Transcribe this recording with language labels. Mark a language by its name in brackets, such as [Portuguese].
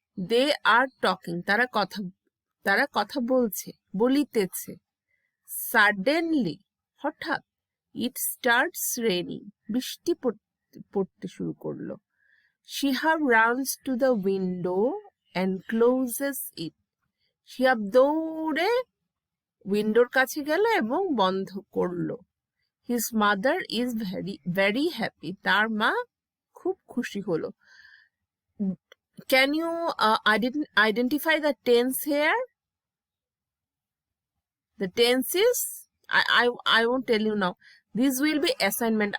[English] They are talking. [Bangla] তারা কথা বলছে, বলিতেছে. [English] Suddenly, হঠাৎ, it starts raining. [Bangla] বৃষ্টি পড়তে শুরু করলো. [English] Shihab runs to the window and closes it. [Bangla] Shihab দৌড়ে উইন্ডোর কাছে গেল এবং বন্ধ করলো. [English] His mother is very happy. [Bangla] তার মা খুব খুশি হলো. [English] Can you identify the tense here? The tense is, I won't tell you now. This will be assignment.